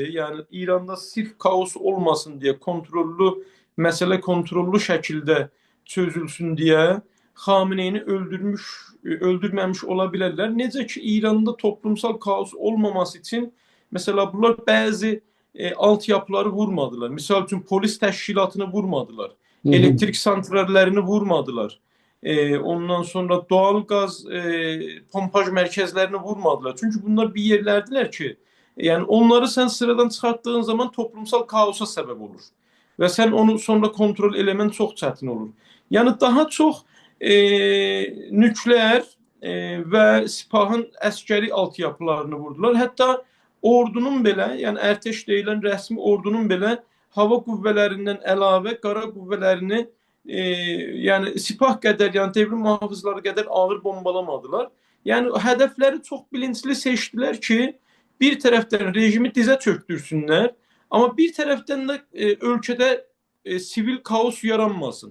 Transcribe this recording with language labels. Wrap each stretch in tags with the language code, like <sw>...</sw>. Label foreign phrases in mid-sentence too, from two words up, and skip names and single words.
<az>Yəni İranda sırf kaos olmasın deyə məsələ kontrollü şəkildə çözülsün deyə Xameneini öldürməmiş ola bilərlər. Necə ki İranda</az> <tr>toplumsal kaos</tr> <az>olmaması üçün mesela bunlar bəzi altyapıları vurmadılar. Misal üçün polis təşkilatını vurmadılar. Hı hı. Elektrik santrallerini vurmadılar.</az> <tr>Ondan sonra doğal gaz pompaj merkezlerini</tr> <az>vurmadılar.</az> <tr>Çünkü bunlar bir yerlerdiler ki yani onları sen sıradan çıkarttığın zaman toplumsal kaosa sebep olur. Ve sen onu sonra kontrol elemen çok çətin olur. Yani daha çok nükleer ve Sipahın əskeri altyapılarını vurdular.</tr> <az>Hatta ordunun belə, yəni ərtəş deyilən rəsmi ordunun belə hava qüvvələrindən əlavə qara qüvvələrini yəni Sipah qədər, yəni devrim mühafizləri qədər ağır bombalamadılar. Yəni hədəfləri çox bilinçli seçdilər ki, bir tərəfdən rejimi dizə çöktürsünlər, amma bir tərəfdən də ölkədə sivil kaos yaranmasın.</az>